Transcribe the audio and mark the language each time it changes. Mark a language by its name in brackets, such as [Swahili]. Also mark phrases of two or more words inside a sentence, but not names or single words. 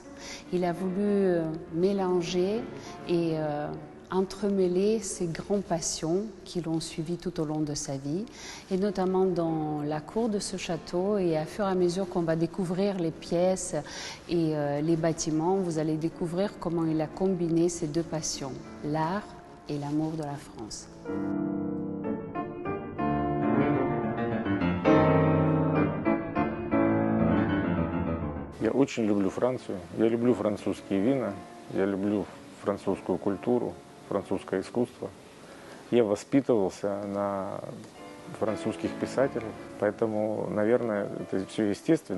[French] Il a voulu mélanger et entremêler ses grandes passions qui l'ont suivi tout au long de sa vie, et notamment dans la cour de ce château. Et à fur et à mesure qu'on va découvrir les pièces et les bâtiments, vous allez découvrir comment il a combiné ces deux passions, l'art et l'amour de la France. [Russian] Я очень люблю Францию, я люблю французские вина, я люблю французскую культуру, французское искусство. Я воспитывался на французских писателях, поэтому, наверное, это все естественно.